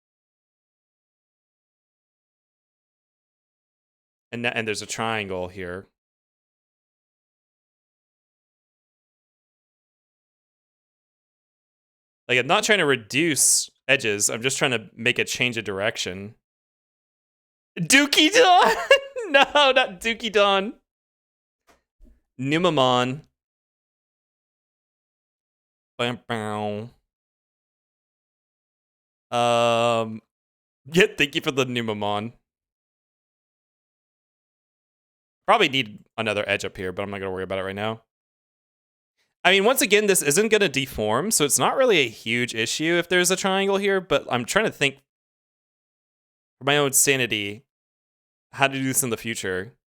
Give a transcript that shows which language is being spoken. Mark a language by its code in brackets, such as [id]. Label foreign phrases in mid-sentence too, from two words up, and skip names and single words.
[en] And there's a triangle here. Like, I'm not trying to reduce edges. I'm just trying to make a change of direction. Dookie Don! No, not Dookie Don. Numamon. Bam, bam. Yeah, thank you for the Numamon. Probably need another edge up here, but I'm not gonna worry about it right now. I mean, once again, this isn't gonna deform, so it's not really a huge issue if there's a triangle here, but I'm trying to think for my own sanity how to do this in the future.